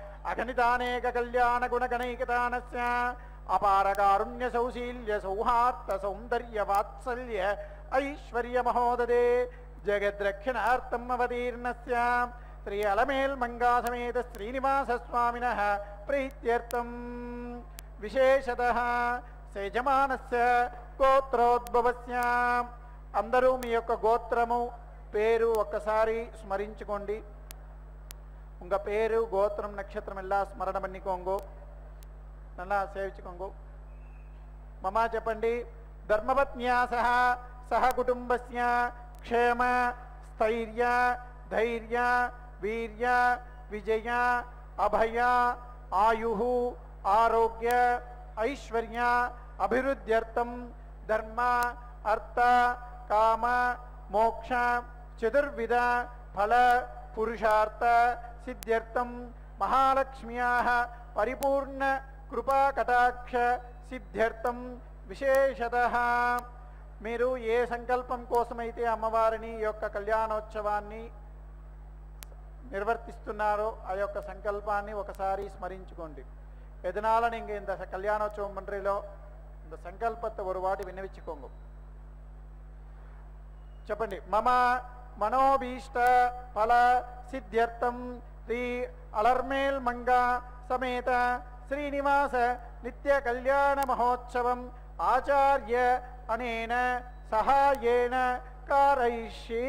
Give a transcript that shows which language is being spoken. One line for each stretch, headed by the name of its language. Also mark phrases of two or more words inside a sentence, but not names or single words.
Sanskrit: अगणितानेककल्याणगुणगणैकतानस्य अपारकारुण्य सौशील्य सौहार्द सौन्दर्य वात्सल्य ऐश्वर्य महोददे जगद्रक्षणार्थम् अवतीर्णस्य श्री अलमेल् मंगा समेत श्रीनिवास स्वामिनः प्रीत्यर्थम् विशेषतः सेजमानस्य गोत्रोद्भवस्य
Telugu: అందరూ మీ యొక్క గోత్రము పేరు ఒక్కసారి స్మరించుకోండి.
Tamil: உங்க பேரு கோத்ரம் நட்சத்திரம் எல்லா ஸ்மரணை பண்ணிக்கோங்கோ நன்னா சேவிச்சுக்கோங்கோ.
Sanskrit: మమ చెప్పండి. ధర్మపత్న్యా సహ కుటుంబస్య క్షేమ స్థైర్య ధైర్య వీర్య విజయ అభయ ఆయుః ఆరోగ్య ఐశ్వర్య అభివృద్ధ్యర్థం ధర్మ అర్థ కామ मोक्ष चतुर्विध फल पुरुषार्थ सिद्ध्यर्थं महालक्ष्म्याः परिपूर्ण कृपा कटाक्ष सिद्ध्यर्थं विशेषतः
Telugu: మీరు ఏ సంకల్పం కోసమైతే అమ్మవారిని యొక్క కళ్యాణోత్సవాన్ని నిర్వర్తిస్తున్నారో ఆ యొక్క సంకల్పాన్ని ఒకసారి స్మరించుకోండి.
Tamil: ఎదనాల நீங்க இந்த கல்யாணோற்சவம் பண்றீங்களோ இந்த సంకల్పத்தை ஒரு வாட்டி విన్నవించుకోండి.
Telugu: చెప్పండి.
Sanskrit: మమ మనోభీష్ట ఫల సిద్ధ్యర్థం శ్రీ అలర్మేల్ మంగా సమేత శ్రీనివాస నిత్య కళ్యాణ మహోత్సవం ఆచార్య అనేన సహాయేన కారయిష్యే.